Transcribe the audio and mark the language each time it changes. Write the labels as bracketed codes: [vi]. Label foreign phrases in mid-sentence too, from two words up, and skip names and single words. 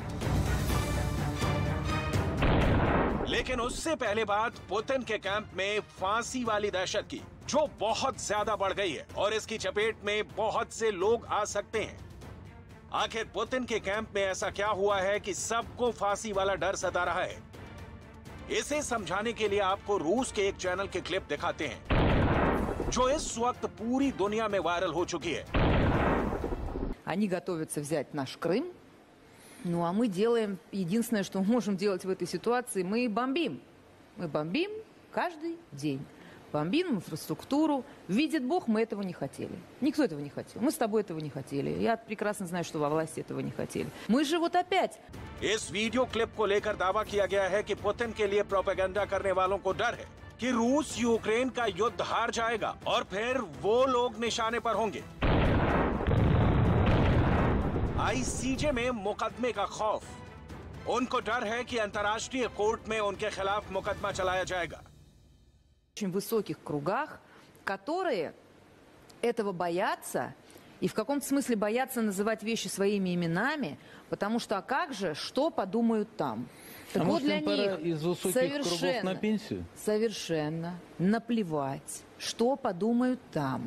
[hi] लेकिन उससे पहले बात पुतिन के कैंप में फांसी वाली दहशत की, जो बहुत ज्यादा बढ़ गई है और इसकी चपेट में बहुत से लोग आ सकते हैं। आखिर पुतिन के कैंप में ऐसा क्या हुआ है कि सबको फांसी वाला डर सता रहा है? इसे समझाने के लिए आपको रूस के एक चैनल के क्लिप दिखाते हैं, जो इस वक्त पूरी दुनिया में वायरल हो चुकी है। [ru] Они готовятся взять наш Крым. Ну а мы делаем единственное, что мы можем делать в этой ситуации, мы бомбим. Мы бомбим каждый день. Бомбим инфраструктуру. Видит Бог, мы этого не хотели. Никто этого не хотел. Мы с тобой этого не хотели. Я прекрасно знаю, что во власти этого не хотели. Мы же вот опять. [hi] इस वीडियो क्लिप को लेकर दावा किया गया है कि पुतिन के लिए प्रोपेगेंडा करने वालों को डर है कि रूस यूक्रेन का युद्ध हार जाएगा और फिर वो लोग निशाने पर होंगे। आईसीजे में मुकदमे का खौफ। उनको डर है कि अंतर्राष्ट्रीय कोर्ट में उनके खिलाफ मुकदमा चलाया जाएगा। [ru] В очень высоких кругах, которые этого боятся и в каком-то смысле боятся называть вещи своими именами, потому что а как же, что подумают там? Так вот для них из высоких кругов на пенсию? Совершенно наплевать, что подумают там.